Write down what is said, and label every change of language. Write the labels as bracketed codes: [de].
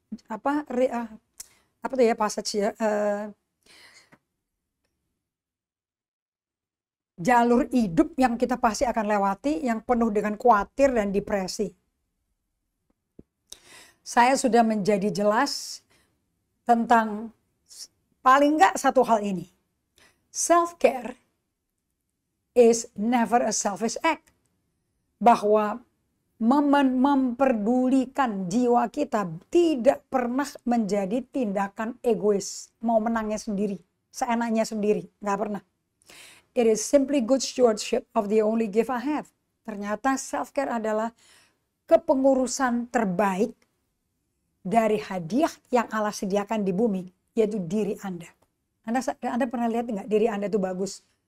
[id] apa tuh ya passage ya, jalur hidup yang kita pasti akan lewati yang penuh dengan khawatir dan depresi. Saya sudah menjadi jelas tentang paling enggak satu hal ini. [en] Self-care is never a selfish act. [id] Bahwa memperdulikan jiwa kita tidak pernah menjadi tindakan egois. Mau menangnya sendiri, seenaknya sendiri. Nggak pernah. [en] It is simply good stewardship of the only gift I have. [id] Ternyata self-care adalah kepengurusan terbaik dari hadiah yang Allah sediakan di bumi, yaitu diri Anda. Anda pernah lihat nggak diri Anda itu bagus?